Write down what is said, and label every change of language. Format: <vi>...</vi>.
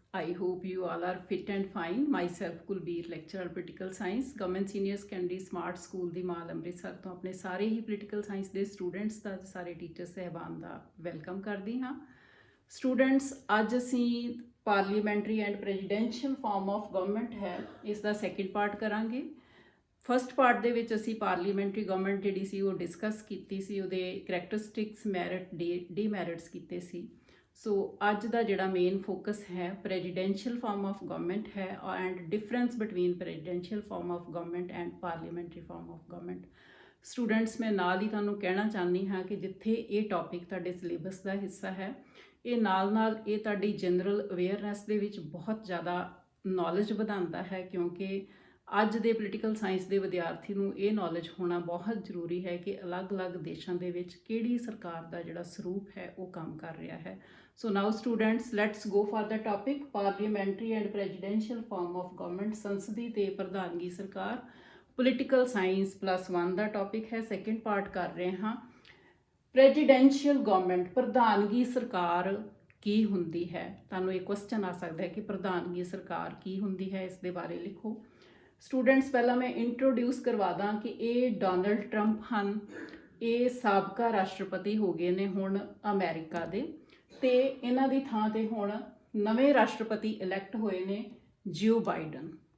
<en>I hope you all are fit and fine. Myself, Kulbir, lecturer political science, Government Senior Secondary Smart School</en> <pa>ਦੀ ਮਾਲ ਅੰਮ੍ਰਿਤਸਰ ਤੋਂ ਆਪਣੇ ਸਾਰੇ ਹੀ political science ਦੇ students ਦਾ ਸਾਰੇ teacher ਸਹਿਬਾਨ ਦਾ welcome ਕਰਦੀ ਹਾਂ। ਸਟੂਡੈਂਟਸ, ਅੱਜ ਅਸੀਂ parliamentary and presidential farm of government ਹੈ ਇਸ ਦਾ ਸੈਕਿੰਡ ਪਾਰਟ ਕਰਾਂਗੇ। ਫਸਟ ਪਾਰਟ ਦੇ ਵਿੱਚ ਅਸੀਂ ਪਾਰਲੀਮੈਂਟਰੀ ਗਵਰਨਮੈਂਟ ਜਿਹੜੀ ਸੀ ਉਹ ਡਿਸਕਸ ਕੀਤੀ ਸੀ, ਉਹਦੇ ਕਰੈਕਟਰਿਸਟਿਕਸ, ਮੈਰਿਟ, ਡੀਮੈਰਿਟਸ ਕੀਤੇ ਸੀ। ਸੋ ਅੱਜ ਦਾ ਜਿਹੜਾ ਮੇਨ ਫੋਕਸ ਹੈ ਪ੍ਰੈਜ਼ੀਡੈਂਸ਼ੀਅਲ ਫਾਰਮ ਆਫ ਗਵਰਨਮੈਂਟ ਹੈ and difference between presidential farm of government and parliamentary farm of government. Students, ਮੈਂ ਨਾਲ ਹੀ ਤੁਹਾਨੂੰ ਕਹਿਣਾ ਚਾਹੁੰਦੀ ਹਾਂ ਕਿ ਜਿੱਥੇ ਇਹ ਟੌਪਿਕ ਤੁਹਾਡੇ ਸਿਲੇਬਸ ਦਾ ਹਿੱਸਾ ਹੈ, ਇਹ ਨਾਲ ਇਹ ਤੁਹਾਡੀ ਜਨਰਲ ਅਵੇਅਰਨੈਸ ਦੇ ਵਿੱਚ ਬਹੁਤ ਜ਼ਿਆਦਾ ਨੌਲੇਜ ਵਧਾਉਂਦਾ ਹੈ, ਕਿਉਂਕਿ ਅੱਜ ਦੇ ਪੋਲੀਟੀਕਲ ਸਾਇੰਸ ਦੇ ਵਿਦਿਆਰਥੀ ਨੂੰ ਇਹ ਨੌਲੇਜ ਹੋਣਾ ਬਹੁਤ ਜ਼ਰੂਰੀ ਹੈ ਕਿ ਅਲੱਗ-ਅਲੱਗ ਦੇਸ਼ਾਂ ਦੇ ਵਿੱਚ ਕਿਹੜੀ ਸਰਕਾਰ ਦਾ ਜਿਹੜਾ ਸਰੂਪ ਹੈ ਉਹ ਕੰਮ ਕਰ ਰਿਹਾ ਹੈ।</pa> <en>So now students, let's go for the topic parliamentary and presidential form of government,</en> <pa>ਸੰਸਦੀ ਤੇ ਪ੍ਰਧਾਨਗੀ ਸਰਕਾਰ,</pa> <en>political science +1</en> <pa>ਦਾ ਟੌਪਿਕ ਹੈ। ਸੈਕਿੰਡ ਪਾਰਟ ਕਰ ਰਹੇ ਹਾਂ। ਪ੍ਰੈਜ਼ੀਡੈਂਸ਼ੀਅਲ ਗਵਰਨਮੈਂਟ, ਪ੍ਰਧਾਨਗੀ ਸਰਕਾਰ ਕੀ ਹੁੰਦੀ ਹੈ? ਤੁਹਾਨੂੰ ਇਹ ਕੁਐਸਚਨ ਆ ਸਕਦਾ ਹੈ ਕਿ ਪ੍ਰਧਾਨਗੀ ਸਰਕਾਰ ਕੀ ਹੁੰਦੀ ਹੈ, ਇਸ ਦੇ ਬਾਰੇ ਲਿਖੋ। ਸਟੂਡੈਂਟਸ, ਪਹਿਲਾਂ ਮੈਂ ਇੰਟਰੋਡਿਊਸ ਕਰਵਾ ਦਾਂ ਕਿ ਇਹ ਡੋਨਲਡ ਟਰੰਪ ਹਨ। ਇਹ ਸਾਬਕਾ ਰਾਸ਼ਟਰਪਤੀ ਹੋ ਗਏ ਨੇ ਹੁਣ ਅਮਰੀਕਾ ਦੇ, ਤੇ ਇਹਨਾਂ ਦੀ ਥਾਂ ਤੇ ਹੁਣ ਨਵੇਂ ਰਾਸ਼ਟਰਪਤੀ ਇਲੈਕਟ ਹੋਏ ਨੇ ਜਿਓ ਬਾਈਡਨ।</pa>